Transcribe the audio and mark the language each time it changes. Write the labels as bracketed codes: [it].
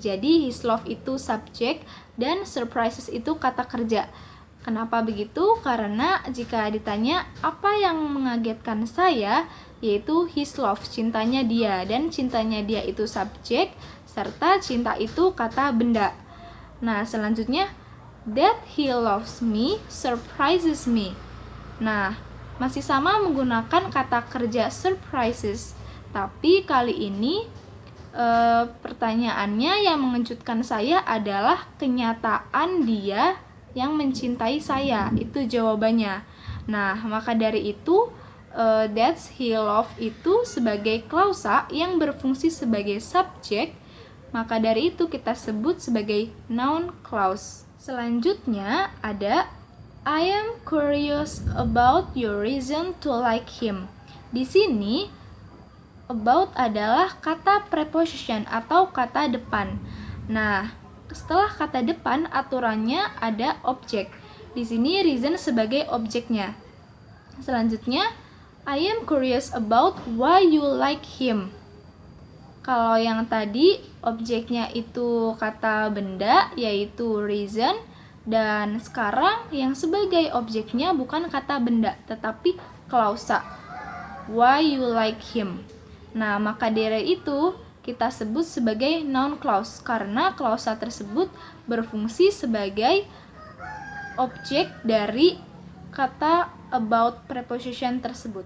[id] Jadi his love itu subjek dan surprises itu kata kerja. Kenapa begitu? Karena jika ditanya apa yang mengagetkan saya, yaitu [en] his love, [id] cintanya dia, dan cintanya dia itu subjek, serta cinta itu kata benda. Nah, selanjutnya [en] that he loves me surprises me. [id] Nah, masih sama menggunakan kata kerja surprises, tapi kali ini pertanyaannya yang mengejutkan saya adalah kenyataan dia yang mencintai saya. Itu jawabannya. Nah, maka dari itu [en] that he love [id] itu sebagai klausa yang berfungsi sebagai subjek. Maka dari itu kita sebut sebagai noun clause. Selanjutnya ada [en] I am curious about your reason to like him. [id] Di sini about adalah kata preposition atau kata depan. Nah, setelah kata depan aturannya ada objek. Di sini reason sebagai objeknya. Selanjutnya [en] I am curious about why you like him. [id] Kalau yang tadi objeknya itu kata benda, yaitu reason, dan sekarang yang sebagai objeknya bukan kata benda, tetapi klausa, [en] why you like him. [id] Nah, maka dari itu kita sebut sebagai noun clause, karena klausa tersebut berfungsi sebagai objek dari kata about preposition tersebut.